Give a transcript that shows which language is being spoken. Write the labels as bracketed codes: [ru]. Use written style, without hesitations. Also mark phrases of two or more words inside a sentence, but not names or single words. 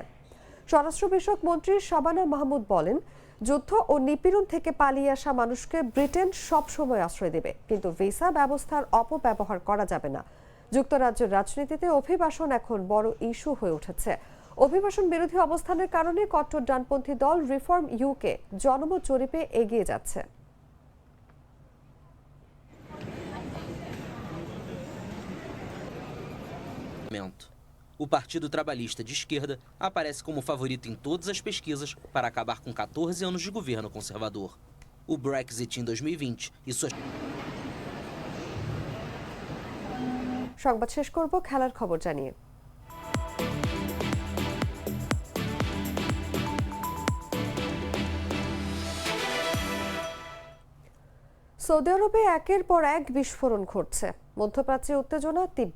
[bn] স্বরাষ্ট্র বিষয়ক মন্ত্রী শাবানা মাহমুদ বলেন, যুদ্ধ ও নিপীড়ন থেকে পালিয়ে আসা মানুষকে ব্রিটেন সবসময় আশ্রয় দেবে, কিন্তু ভিসা ব্যবস্থার অপব্যবহার করা যাবে না। যুক্তরাজ্যের রাজনীতিতে অভিবাসন এখন বড় ইস্যু হয়ে উঠেছে। অভিবাসন বিরোধী অবস্থানের কারণে কট্টর ডানপন্থী দল রিফর্ম ইউকে জনমত জরিপে এগিয়ে যাচ্ছে। [pt] O Partido Trabalhista de Esquerda aparece como favorito em todas as pesquisas para acabar com 14 anos de governo conservador. O Brexit em 2020 e suas [bn] সংবাদ শেষ করব খেলার খবর জানিয়ে। সৌদি আরবে একের পর এক বিস্ফোরণ ঘটছে, মধ্যপ্রাচ্যে উত্তেজনা তীব্র।